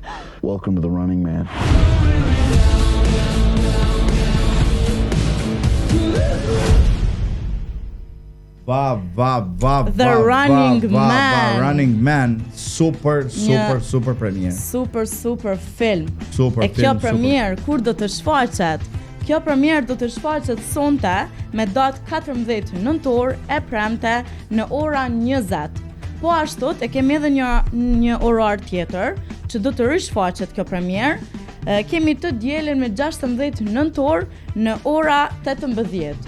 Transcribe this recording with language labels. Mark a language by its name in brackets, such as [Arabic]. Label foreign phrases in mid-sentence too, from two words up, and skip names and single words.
[English] Welcome to the Running Man. The Running Man. [Albanian] Running Man, super premier. Super film. Super E kjo film, premier kur do të shfaqet? Kjo premier do të shfaqet sonte me datë 14 nëntor e premte në ora 20. Po ashtu e kemi edhe një orar tjetër që do të rishfaqet kjo premier. Kemi të dielën me 16 nëntor në ora 18.